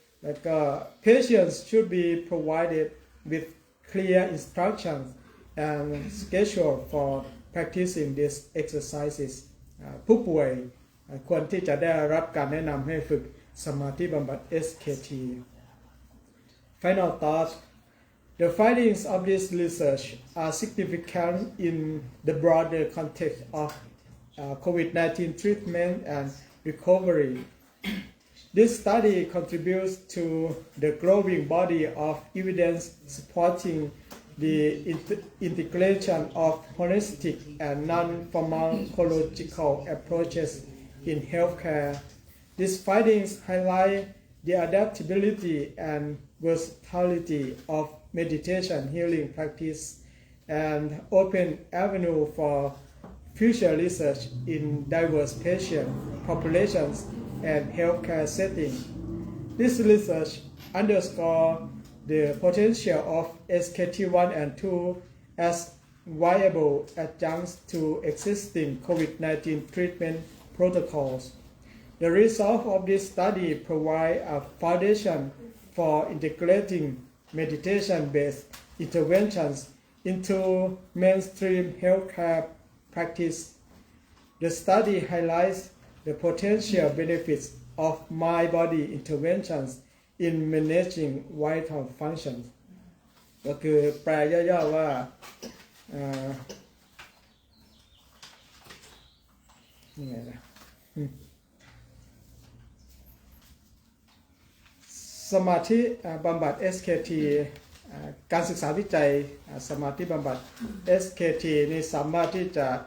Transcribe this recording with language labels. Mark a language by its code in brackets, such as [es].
[en] วก็ patients should be provided with clear instructions and schedule for practicing these exercises [th] ผู้ป่วยควรที่จะได้รับการแนะนำให้ฝึกสมาธิบำบัด SKT [en] Final thought The findings of this research are significant in the broader context of COVID-19 treatment and recovery. This study contributes to the growing body of evidence supporting the integration of holistic and non-pharmacological approaches in healthcare. These findings highlight the adaptability and versatility of meditation healing practice and open avenue for future research in diverse patient populations and healthcare settings. This research underscores the potential of SKT1 and 2 as viable adjuncts to existing COVID-19 treatment protocols. The results of this study provide a foundation for integrating meditation-based interventions into mainstream healthcare practice. The study highlights the potential benefits of mind-body interventions in managing vital functions [th] ก็คือแปลย่อๆว่านี่ไงนะสมาธิบำบัด SKT การศึกษาวิจัยสมาธิบำบัด SKT นี่สามารถที่จะ